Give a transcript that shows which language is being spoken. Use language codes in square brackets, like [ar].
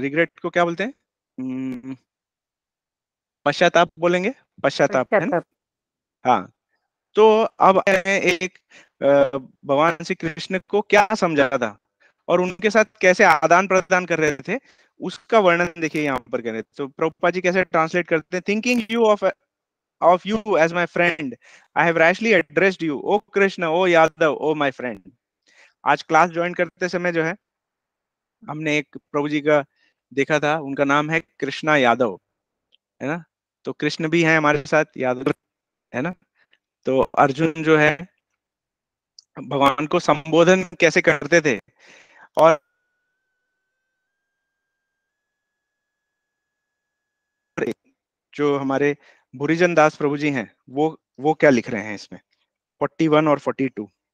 [hi] Regret को क्या बोलते हैं, पश्चाताप बोलेंगे, पश्चाताप, है ना। हाँ, तो अब एक भगवान श्री कृष्ण को क्या समझा था और उनके साथ कैसे आदान प्रदान कर रहे थे, उसका वर्णन देखिए यहाँ पर करें। तो प्रभुपाद जी कैसे ट्रांसलेट करते हैं, [en] Thinking you of you as my friend, I have rashly addressed you, O Krishna, O Yadav, O my friend. [hi] आज क्लास ज्वाइन करते समय जो है हमने एक प्रभु जी का देखा था, उनका नाम है कृष्णा यादव, है ना। तो कृष्ण भी है हमारे साथ, यादव, है ना। तो अर्जुन जो है भगवान को संबोधन कैसे करते थे, और जो हमारे भूरिजन दास प्रभु जी हैं वो क्या लिख रहे हैं इसमें 41 और 42।